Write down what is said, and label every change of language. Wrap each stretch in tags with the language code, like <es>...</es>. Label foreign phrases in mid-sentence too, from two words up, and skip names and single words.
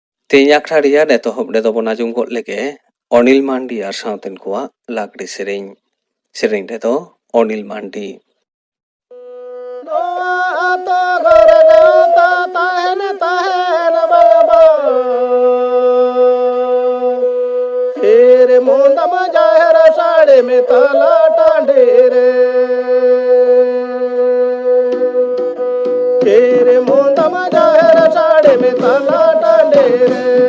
<sat>ᱛᱮᱦᱮᱧ ᱟᱠᱷᱲᱟ ᱨᱮᱭᱟᱜ ᱮᱛᱚᱦᱚᱵ ᱨᱮᱫᱚ ᱵᱚᱱ ᱟᱸᱡᱚᱢ ᱜᱚᱫ ᱞᱮᱜᱮ ᱚᱱᱤᱞ ᱢᱟᱱᱰᱤ ᱟᱨ ᱥᱟᱶᱛᱮᱱ ᱠᱚᱣᱟᱜ ᱞᱟᱜᱽᱲᱮ ᱥᱮᱨᱮᱧ ᱨᱮᱫᱚ ᱚᱱᱤᱞ ᱢᱟᱱᱰᱤ मोंदम जाहर साड़े में तला टांडे रे तेरे मोंदम जाहर साड़े में तला टांडे रे</sat>